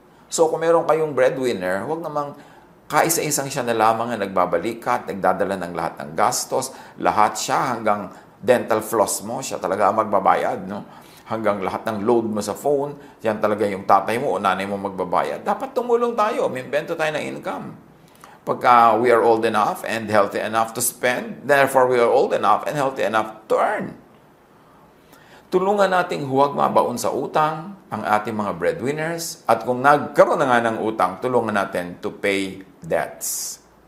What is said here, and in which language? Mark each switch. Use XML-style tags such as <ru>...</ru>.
<tl>So kung meron kayong breadwinner, huwag namang kaisa-isang siya na lamang na nagbabalikat, nagdadala ng lahat ng gastos, lahat siya hanggang dental floss mo, siya talaga ang magbabayad, no? Hanggang lahat ng load mo sa phone, yan talaga yung tatay mo o nanay mo magbabayad. Dapat tumulong tayo, umimbento tayo ng income.</tl> <en>Pagka we are old enough and healthy enough to spend, therefore we are old enough and healthy enough to earn.</en> <tl>Tulungan nating huwag mabaon sa utang ang ating mga breadwinners, at kung nagkaroon na nga ng utang, tulungan natin</tl> <en>to pay debts.</en>